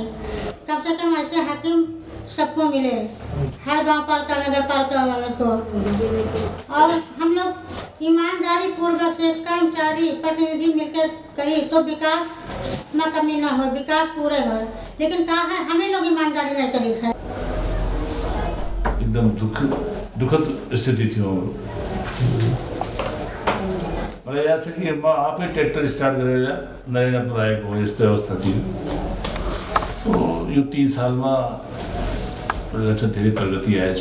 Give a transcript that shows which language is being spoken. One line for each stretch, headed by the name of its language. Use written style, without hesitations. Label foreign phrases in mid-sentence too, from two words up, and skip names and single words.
Hindi: कम से कम ऐसे हाकिम सबको मिले, हर गांव पालिका नगर पालिका वालों को। और हम लोग ईमानदारी पूर्वक से कर्मचारी प्रतिनिधि मिलकर करी तो विकास में कमी ना हो, विकास पूरे हो। लेकिन कहा है हमें लोग ईमानदारी नहीं करी है।
Nepali: एकदम दुखद स्थिति थियो हाम्रो। मलाई याद छ कि म आफै ट्र्याक्टर स्टार्ट गरेर नरेन्द्रपुर आएको हो, यस्तै अवस्था थियो। यो 3 सालमा धेरै प्रगति आएछ।